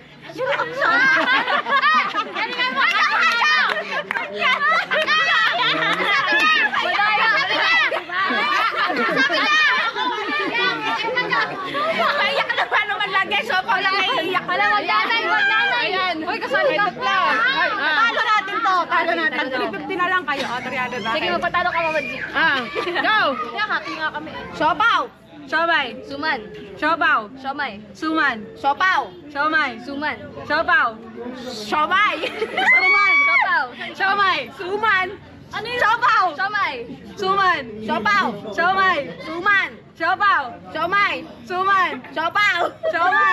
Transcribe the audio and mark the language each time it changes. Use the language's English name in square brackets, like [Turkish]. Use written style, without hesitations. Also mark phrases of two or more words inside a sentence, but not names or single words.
[Filipino] Iyak na ba naman lagi? Siopaw lang naiiyak. Wala, wag nanay. Ayan. Uy, kasali ka. Talo natin to. 350 na lang kayo. 300 na. Sige, magpatalo ka, Mama G. Go! Nakakati nga kami. Siopaw. Siomay. Suman. Siopaw. Siomay. Suman. Siopaw. Siomay. Suman. Siopaw. Siomay. Suman. Siopaw. Siomay. Suman. Ano yun? Siopaw. Siomay. Suman. Siopaw. Siomay. Suman. Siopaw. Siomay. Suman. Siopaw. Siomay.